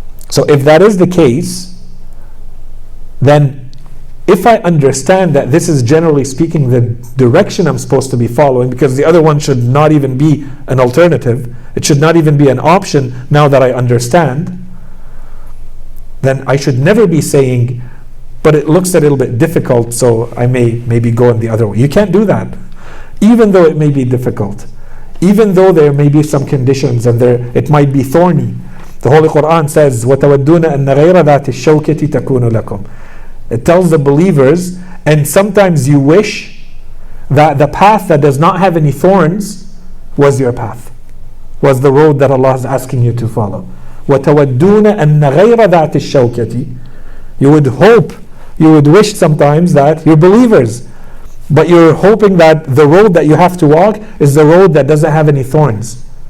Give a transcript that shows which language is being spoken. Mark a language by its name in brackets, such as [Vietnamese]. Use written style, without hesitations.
[English] So if that is the case, then if I understand that this is generally speaking the direction I'm supposed to be following, because the other one should not even be an alternative, it should not even be an option now that I understand, then I should never be saying, but it looks a little bit difficult, so I may maybe go in the other way. You can't do that. Even though it may be difficult, even though there may be some conditions and it might be thorny. The Holy Quran says, [Arabic] وَتَوَدُّونَ أَنَّ غَيْرَ ذَاتِ الشَّوْكَةِ تَكُونُ لَكُمْ. [English] It tells the believers, and sometimes you wish that the path that does not have any thorns was your path, was the road that Allah is asking you to follow. [Arabic] وَتَوَدُّونَ أَنَّ غَيْرَ ذَاتِ الشَّوْكَةِ. [English] You would hope, you would wish sometimes that you're believers, but you're hoping that the road that you have to walk is the road that doesn't have any thorns.